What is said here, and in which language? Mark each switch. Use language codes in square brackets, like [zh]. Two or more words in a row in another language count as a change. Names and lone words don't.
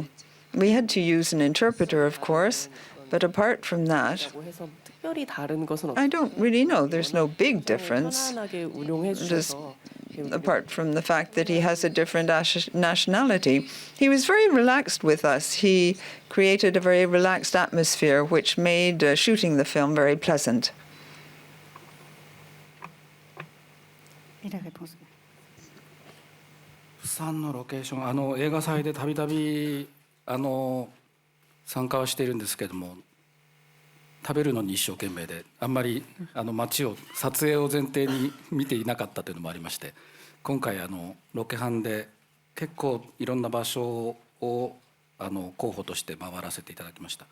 [en] We had to use an interpreter, of course, but apart from that, I don't really know. There's no big difference. Just apart from the fact that he has a different nationality. He was very relaxed with us. He created a very relaxed atmosphere, which made shooting the film very pleasant. [fr] Et la réponse. [ja] 釜山のロケーション、映画祭でたびたび参加はしているんですけれども、食べるのに一生懸命で、あんまり街を撮影を前提に見ていなかったというのもありまして、今回ロケハンで結構いろんな場所を候補として回らせていただきました。